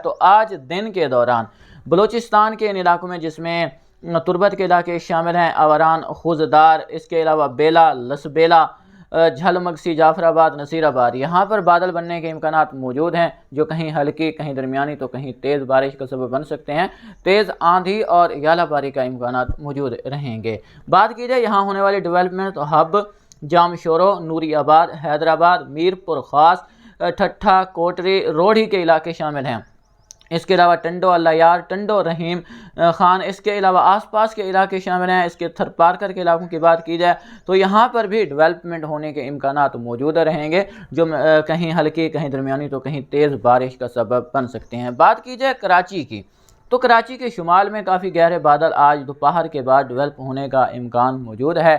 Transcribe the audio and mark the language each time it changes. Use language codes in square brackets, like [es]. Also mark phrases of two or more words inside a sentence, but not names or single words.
[ur] تو آج دن کے دوران بلوچستان کے ان علاقوں میں جس میں تربت کے علاقے شامل ہیں، آواران، خضدار، اس کے علاوہ بیلہ، لسبیلہ، جھل مگسی، جعفرآباد، نصیرآباد، یہاں پر بادل بننے کے امکانات موجود ہیں، جو کہیں ہلکی، کہیں درمیانی تو کہیں تیز بارش کا سبب بن سکتے ہیں. تیز آندھی اور یالہ باری کا امکانات موجود رہیں گے. بات کی جائے یہاں ہونے والی ڈیولپمنٹ، تو حب, جامشورو، نوری آباد، حیدرآباد، میرپور خاص، ٹھٹھہ، کوٹری، روڑھی کے علاقے شامل ہیں. اس کے علاوہ ٹنڈو اللہ یار، ٹنڈو رحیم خان, اس کے علاوہ آس پاس کے علاقے شامل ہیں. اس کے تھرپارکر کے علاقوں کی بات کی جائے تو یہاں پر بھی ڈیولپمنٹ ہونے کے امکانات موجود رہیں گے، جو کہیں ہلکی، کہیں درمیانی تو کہیں تیز بارش کا سبب بن سکتے ہیں. بات کی جائے کراچی کی، تو کراچی کے شمال میں کافی گہرے بادل آج دوپہر کے بعد ڈیولپ ہونے کا امکان موجود ہے.